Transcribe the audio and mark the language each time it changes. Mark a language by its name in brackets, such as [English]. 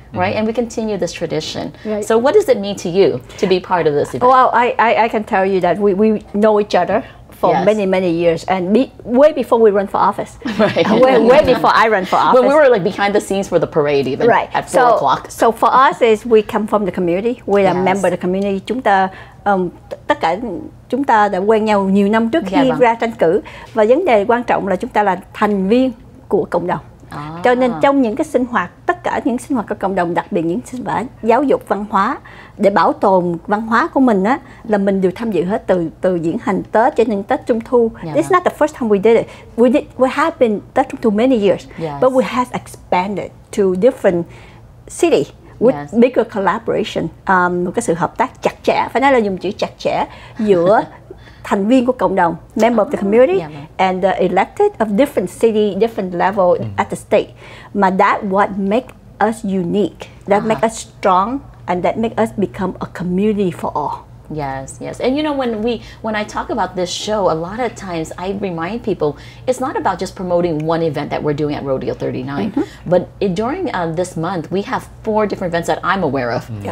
[English] Right, and we continue this tradition. So what does it mean to you to be part of this event? Well, I can tell you that we know each other for many years, and way before we run for office. Way before I run for office. When we were like behind the scenes for the parade even at 4 o'clock. So for us is we come from the community. We are member of the community. [Vietnamese] Chúng ta tất cả chúng ta đã quen nhau nhiều năm trước khi ra tranh cử, và vấn đề quan trọng là chúng ta là thành viên của cộng đồng. Cho nên trong những cái sinh hoạt, tất cả những sinh hoạt của cộng đồng, đặc biệt những sinh hoạt giáo dục văn hóa để bảo tồn văn hóa của mình á, là mình đều tham dự hết, từ diễn hành Tết cho đến Tết Trung Thu. [English] It's not the first time we did it. We have been Tết Trung Thu many years, but we have expanded to different city with bigger collaboration. [Vietnamese] Một cái sự hợp tác chặt chẽ, phải nói là dùng chữ chặt chẽ, giữa thành viên của cộng đồng, [English] member of the community, and elected of different city, different level at the state. Mà that what make us unique, that make us strong, and that make us become a community for all. Yes. And you know, when I talk about this show, a lot of times I remind people it's not about just promoting one event that we're doing at Rodeo 39, but during this month we have 4 different events that I'm aware of.